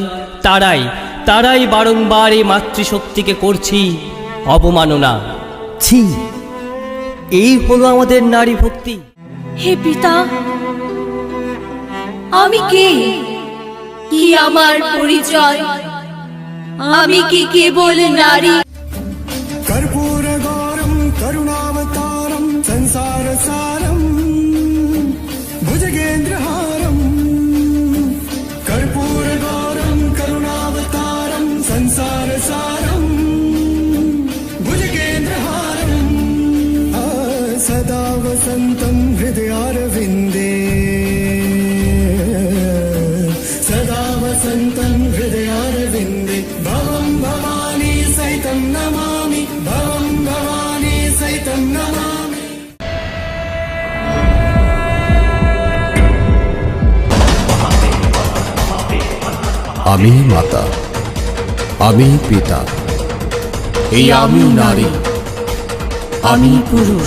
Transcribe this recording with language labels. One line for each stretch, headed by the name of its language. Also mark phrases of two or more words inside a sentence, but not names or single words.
Bangla: তারাই বারংবার এই মাতৃশক্তিকে করছি অবমাননা। ছি, এই হলো আমাদের নারী ভক্তি। হে পিতা, আমি কে? কি আমার পরিচয়? আমি কি কেবল নারী?
Sanskrit: कर्पूरगौरं करुणावतारं संसारसारं भुजगेन्द्रहारं कर्पूरगौरं करुणावतारं संसारसारं भुजगेन्द्रहारं सदा वसन्तं हृदयारविन्दे सदा वसन्तं हृदयारविन्दे भवं भवानी सहितं नमामि भवं भवानी सहितं नमामि
Bangla: আমি মাতা, আমি পিতা, এই আমি নারী, আমি পুরুষ,